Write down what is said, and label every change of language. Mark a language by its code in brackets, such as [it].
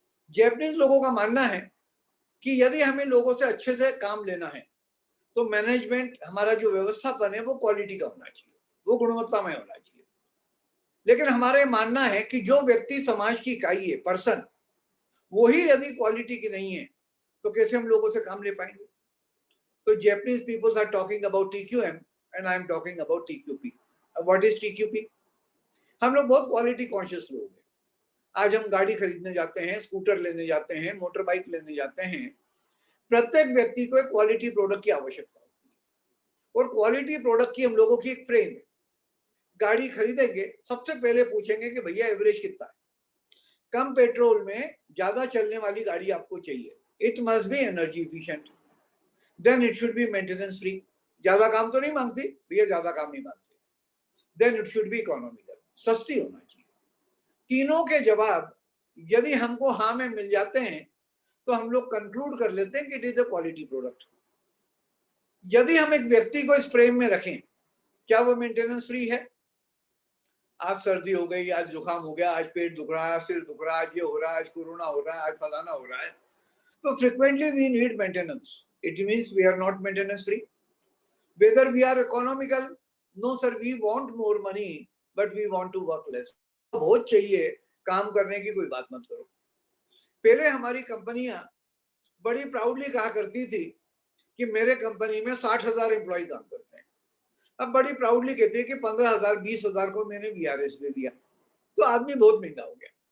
[hi] Japanese लोगों का मानना है कि यदि हमें लोगों से अच्छे से काम लेना है तो मैनेजमेंट, हमारा जो व्यवस्थापन है वो क्वालिटी का होना चाहिए, वो गुणवत्ता में होना चाहिए। लेकिन हमारा ये मानना है कि जो व्यक्ति समाज की इकाई है, पर्सन, वही यदि क्वालिटी की नहीं है तो कैसे हम लोगों से काम ले पाएंगे? तो [en] Japanese people are talking about TQM and I am talking about TQP. What is TQP? [hi] हम लोग बहुत क्वालिटी कॉन्शियस लोग हैं। आज हम गाड़ी खरीदने जाते हैं, स्कूटर लेने जाते हैं, मोटर बाइक लेने जाते हैं, प्रत्येक व्यक्ति को एक क्वालिटी प्रोडक्ट की आवश्यकता होती है और क्वालिटी प्रोडक्ट की हम लोगों की एक फ्रेम है। गाड़ी खरीदेंगे, सबसे पहले पूछेंगे कि भैया एवरेज कितना है, कम पेट्रोल में ज्यादा चलने वाली गाड़ी आपको चाहिए, [en] it must be energy efficient, then it should be maintenance free, [hi] ज्यादा काम तो नहीं मांगती भैया, ज्यादा काम नहीं मांगती, [en] then it should be economical, [hi] सस्ती होना चाहिए। तीनों के जवाब यदि हमको हाँ में मिल जाते हैं तो हम लोग कंक्लूड कर लेते हैं कि [en] It is a quality product. [hi] यदि हम एक व्यक्ति को इस फ्रेम में रखें, क्या वो मेंटेनेंस फ्री है? आज सर्दी हो गई, आज जुकाम हो गया, आज पेट दुख रहा है, सिर दुख रहा है, आज ये हो रहा है, आज कोरोना हो रहा है, आज फलाना हो रहा है, तो [en] frequently we need maintenance. It means we are not maintenance free. Whether we are economical, no sir, we want more money, but we want to work less. [hi] बहुत चाहिए, काम करने की कोई बात मत करो। पहले हमारी कंपनियां बड़ी प्राउडली कहा करती थी कि मेरे कंपनी में 60,000 एम्प्लॉय काम करते हैं। अब बड़ी प्राउडली कहती है कि 15,000 20,000 को मैंने वीआरएस दे दिया, तो आदमी बहुत महंगा हो गया।